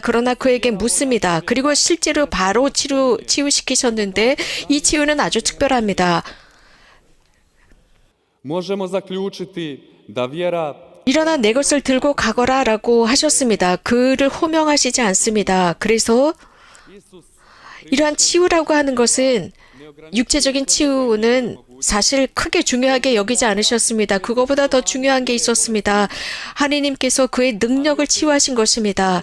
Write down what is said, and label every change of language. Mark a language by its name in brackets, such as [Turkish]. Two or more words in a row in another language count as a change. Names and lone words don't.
[Korean] 그러나 그에게 묻습니다. 그리고 실제로 바로 치유시키셨는데 이 치유는 아주 특별합니다. [Bosnian] Možemo zaključiti da vjera [Korean] 일어나 내 것을 들고 가거라 라고 하셨습니다. 그를 호명하시지 않습니다. 그래서 이러한 치유라고 하는 것은 육체적인 치유는 사실 크게 중요하게 여기지 않으셨습니다. 그거보다 더 중요한 게 있었습니다. 하느님께서 그의 능력을 치유하신 것입니다.